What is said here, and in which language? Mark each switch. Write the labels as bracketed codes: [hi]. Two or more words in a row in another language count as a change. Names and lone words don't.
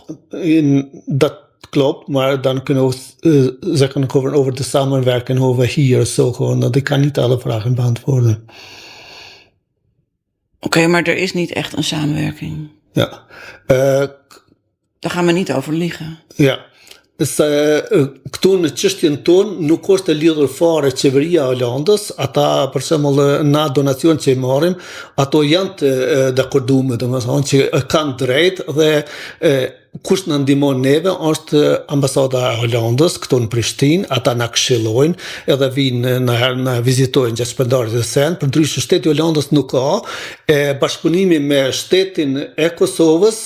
[nl] Dat klopt, maar dan kunnen we zeggen over de samenwerking over hier zo gewoon. Dat ik kan niet alle vragen beantwoorden. Oké, maar er is niet echt een samenwerking. Ja. Daar gaan we niet over liegen. Ja. [sq] Këtu në çështjen tonë nuk është e lidhur fare qeveria e Holandës, ata për shembull na donacion që i marrim, ato janë të dakorduar, domethënë që kanë drejt dhe kush na ndihmon neve është ambasada e Holandës këtu në Prishtinë, ata na këshillojnë edhe vinë na vizitojnë gjatë shpërndarjes së sen, përndryshe shteti i Holandës nuk ka bashkëpunimi me shtetin e Kosovës.